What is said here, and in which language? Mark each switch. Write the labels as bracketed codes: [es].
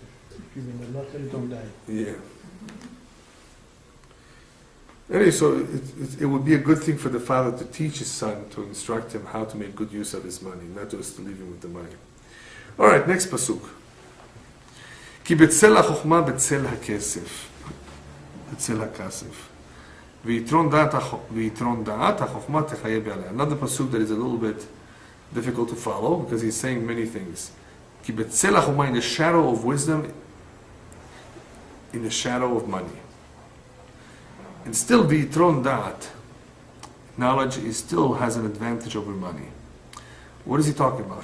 [en] If you win the lottery, don't die. Yeah. Anyway, so it would be a good thing for the father to teach his son, to instruct him how to make good use of his money, not just to leave him with the money. All right, next pasuk. [he] כי בצל החוכמה בצל הכסף, בצל הכסף. ויתרון דעת החוכמה תחיה בעליה. [en] Another pasuk that is a little bit difficult to follow because he's saying many things. [he] כי בצל החוכמה, [en] in the shadow of wisdom, in the shadow of money. And still, [he] v'yitron da'at, [en] knowledge still has an advantage over money. What is he talking about?